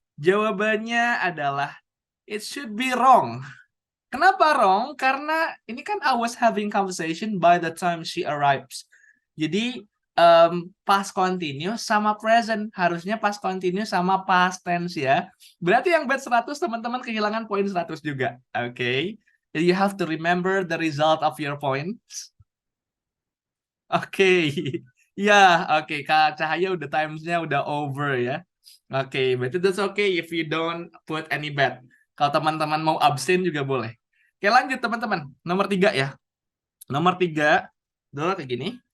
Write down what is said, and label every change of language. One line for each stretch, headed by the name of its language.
Indonesian: Jawabannya adalah
English: it should be wrong.
Indonesian: Kenapa wrong? Karena ini kan
English: I was having conversation by the time she arrives.
Indonesian: Jadi past continuous sama present. Harusnya past continuous sama past tense ya. Berarti yang bet 100 teman-teman kehilangan poin 100 juga. Oke.
English: Jadi you have to remember the result of your points. Oke. Ya, oke.
Indonesian: Kak Cahaya udah timesnya udah over ya.
English: Oke, berarti that's okay if you don't put any bet.
Indonesian: Kalau teman-teman mau abstain juga boleh. Oke, lanjut teman-teman. Nomor 3 ya. Nomor 3 adalah kayak gini.